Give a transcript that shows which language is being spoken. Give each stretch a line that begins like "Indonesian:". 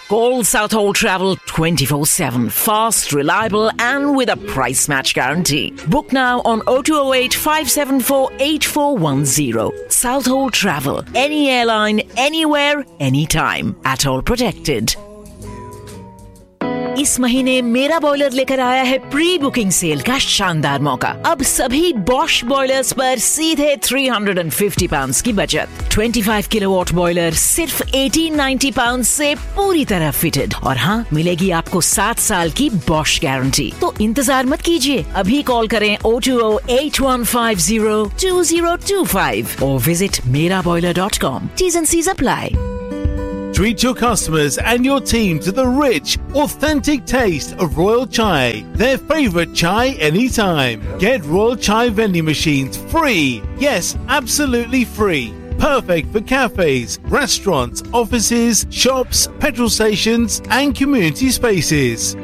English: Call Southall Travel 24/7. Fast, reliable and with a price match guarantee. Book now on 0208-574-8410. Southall Travel. Any airline, anywhere, anytime. At all protected.
Hindi: इस महीने मेरा boiler लेकर आया है pre booking cell का शानदार मौका. अब सभी बॉश बॉयलर्स पर सीधे £350 की बचत. 25 किलोवाट बॉयलर सिर्फ £1,890 से पूरी तरह फिटेड. और हाँ, मिलेगी आपको 7 साल की बॉश गारंटी. तो इंतजार मत कीजिए, अभी कॉल करें 0208150-2025 और visit meraboiler.com.
English: T's and C's apply. Treat your customers and your team to the rich, authentic taste of Royal Chai, their favorite chai anytime. Get Royal Chai vending machines free. Yes, absolutely free. Perfect for cafes, restaurants, offices, shops, petrol stations, and community spaces.